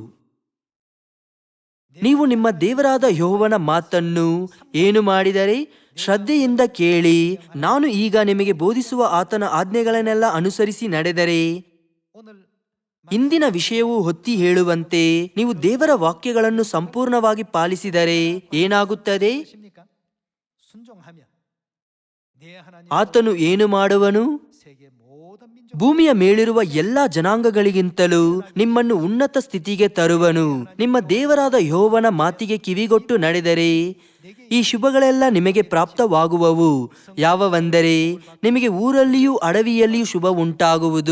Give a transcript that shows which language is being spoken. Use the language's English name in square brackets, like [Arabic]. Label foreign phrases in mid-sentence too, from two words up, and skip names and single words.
[Kannada] ನೀವು ನಿಮ್ಮ ದೇವರಾದ ಯೆಹೋವನ ಮಾತನ್ನು ಏನು ಮಾಡಿದರೆ ಶ್ರದ್ಧೆಯಿಂದ ಕೇಳಿ, ನಾನು ಈಗ ನಿಮಗೆ ಬೋಧಿಸುವ ಆತನ ಆಜ್ಞೆಗಳನ್ನೆಲ್ಲ ಅನುಸರಿಸಿ ನಡೆದರೆ, [Korean] 오늘 [Kannada] ಇಂದಿನ ವಿಷಯವು ಹೊತ್ತಿ ಹೇಳುವಂತೆ ನೀವು ದೇವರ ವಾಕ್ಯಗಳನ್ನು ಸಂಪೂರ್ಣವಾಗಿ ಪಾಲಿಸಿದರೆ ಏನಾಗುತ್ತದೆ? [Korean] 십니까? 순종하면 내 하나님 [Kannada] ಆತನು ಏನು ಮಾಡುವನು? [Korean] 세계 모든 민족 [Kannada] ಭೂಮಿಯ ಮೇಲಿರುವ ಎಲ್ಲಾ ಜನಾಂಗಗಳಿಗಿಂತಲೂ ನಿಮ್ಮನ್ನು ಉನ್ನತ ಸ್ಥಿತಿಗೆ ತರುವನು. ನಿಮ್ಮ ದೇವರಾದ ಯೆಹೋವನ ಮಾತಿಗೆ ಕಿವಿಗೊಟ್ಟು ನಡೆದರೆ ಈ ಶುಭಗಳೆಲ್ಲ ನಿಮಗೆ ಪ್ರಾಪ್ತವಾಗುವವು. ಯಾವವೆಂದರೆ, ನಿಮಗೆ ಊರಲ್ಲಿಯೂ ಅಡವಿಯಲ್ಲಿಯೂ ಶುಭ ಉಂಟಾಗುವುದು.